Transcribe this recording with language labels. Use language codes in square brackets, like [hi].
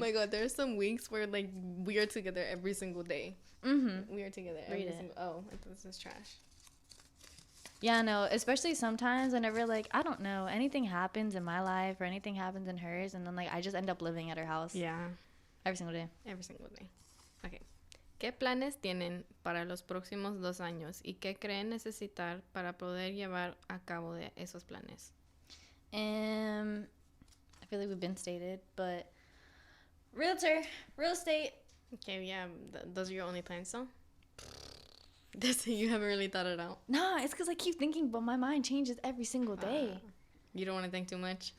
[en] my god, there are some weeks where, like, we are together every single day. Mm-hmm. We are together Read every it. single... Oh, this is trash. Yeah, no. Especially sometimes whenever, like, I don't know, anything happens in my life or anything happens in hers, and then, like, I just end up living at her house. Yeah. Every single day. Every single day. Okay. [es] ¿Qué planes tienen para los próximos 2 años y qué creen necesitar para poder llevar a cabo de esos planes? [en] I feel like we've been stated, but realtor, real estate. Okay, yeah, those are your only plans, though? You haven't really thought it out? Nah, it's because I keep thinking, but my mind changes every single day. You don't want to think too much?